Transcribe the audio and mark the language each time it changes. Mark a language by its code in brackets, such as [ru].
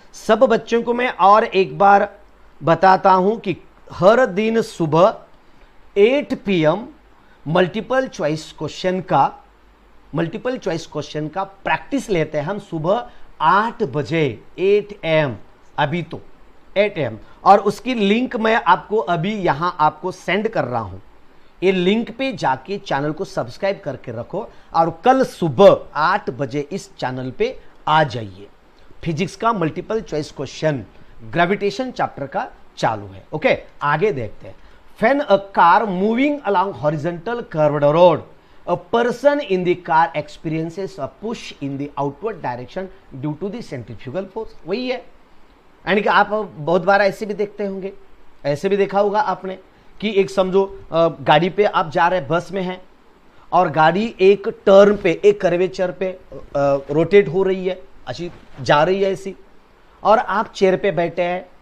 [hi] सब बच्चों को मैं और एक बार बताता हूं कि हर दिन सुबह 8 PM मल्टीपल चॉइस क्वेश्चन का प्रैक्टिस लेते हैं हम सुबह 8 बजे, 8 AM, अभी तो 8 AM, और उसकी लिंक मैं आपको अभी यहां आपको सेंड कर रहा हूं। ये लिंक पे जाके चैनल को सब्सक्राइब करके रखो और कल सुबह 8 बजे इस चैनल पे आ जाइए। फिजिक्स का multiple choice question gravitation chapter का चालू है। ओके, आगे देखते हैं। [en] When a car moving along horizontal curved road, a person in the car experiences a push in the outward direction due to the centrifugal force। [hi] वही है, यानी कि आप बहुत बार ऐसे भी देखते होंगे, ऐसे भी देखा होगा आपने कि एक समझो गाड़ी पे आप जा रहे हैं, बस में हैं, और गाड़ी एक टर्न पे, एक कर्वेचर पे रोटेट हो रही है, अच्छी जा रही है ऐसी, और आप चेयर पे बैठे हैं।